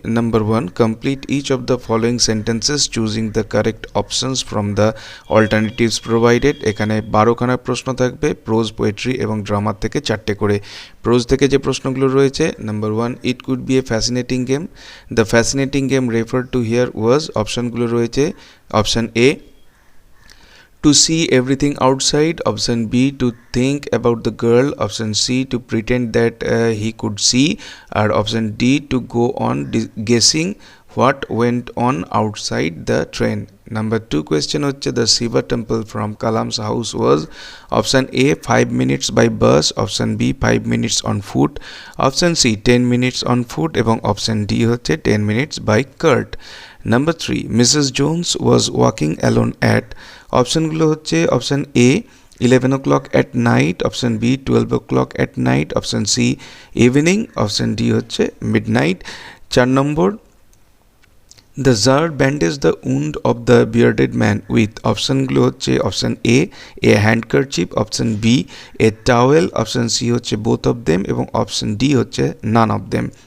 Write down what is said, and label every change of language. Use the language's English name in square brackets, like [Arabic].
[English] Number 1, complete each of the following sentences choosing the correct options from the alternatives provided. [Bangla] এখানে 12খানা প্রশ্ন থাকবে, pros, poetry এবং ড্রামার থেকে 4টে করে। প্রোজ থেকে যে প্রশ্নগুলো রয়েছে, [English] Number 1, it could be a fascinating game. The fascinating game refer to here was. [Bangla] অপশানগুলো রয়েছে, [English] Option A to see everything outside, option B to think about the girl, option C to pretend that he could see, or option D to go on guessing what went on outside the train. Number 2 question হচ্ছে the Shiva temple from Kalam's house was. Option A 5 minutes by bus, option B 5 minutes on foot, option C 10 minutes on foot এবং option D হচ্ছে 10 minutes by cart. Number 3, Mrs. Jones was walking alone at. [Bangla] অপশানগুলো হচ্ছে [English] Option A 11 o'clock at night, option B 12 o'clock at night, option C evening, option D হচ্ছে midnight. 4 নম্বর, the tsar bandage the wound of the bearded man with. [Bangla] অপশানগুলো হচ্ছে [English] Option A handkerchief, option B a towel, option C হচ্ছে both of them এবং option D হচ্ছে none of them.